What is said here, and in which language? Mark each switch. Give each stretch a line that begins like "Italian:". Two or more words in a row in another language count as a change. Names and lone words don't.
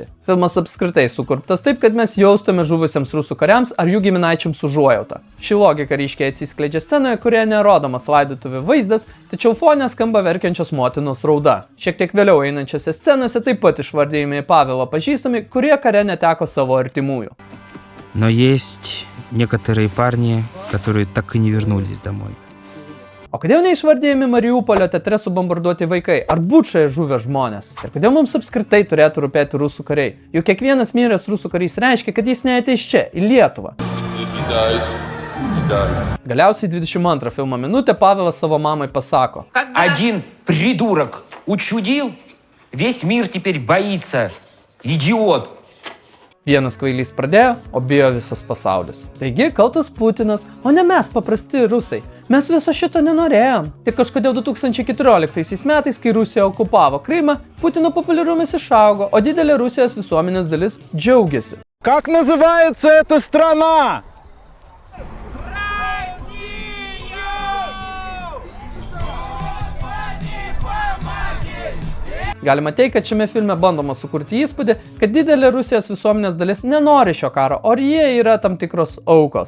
Lithuanian: Filmas apskritai sukurptas taip, kad mes jaustume žuvusiems rusų kariams ar jų giminaičiams užuojautą. Ši logika ryškiai atsiskleidžia scenoje, kurioje nerodomas laidotuvių vaizdas, tačiau fone skamba verkiančios motinos rauda. Šiek tiek vėliau einančiose scenose taip pat išvardėjami Pavelo pažįstami, kurie kare neteko savo artimųjų.
Russian: Но есть некоторые парни, которые так и не вернулись домой.
Lithuanian: O kodėl neišvardėjami Mariupolio teatre subombarduoti vaikai, ar Bučoje žuvę žmonės? Ir kodėl mums apskritai turėtų rūpėti rusų kariai? Juk kiekvienas miręs rusų karys reiškia, kad jis neateis čia, į Lietuvą. Galiausiai 22 filmo minutę Pavelas savo mamai pasako.
Russian: Один придурок учудил, весь мир теперь боится. Идиот.
Lithuanian: Vienas kvailys pradėjo, o bijo visas pasaulis. Taigi, kaltas Putinas, o ne mes, paprasti rusai. Mes viso šito nenorėjom. Tik kažkodėl 2014 metais, kai Rusija okupavo Krymą, Putino populiarumas išaugo, o didelė Rusijos visuomenės dalis džiaugiasi.
Russian: Как называется эта страна?
Lithuanian: Galima teigti, kad šiame filme bandoma sukurti įspūdį, kad didelė Rusijos visuomenės dalis nenori šio karo, o jie yra tam tikros aukos.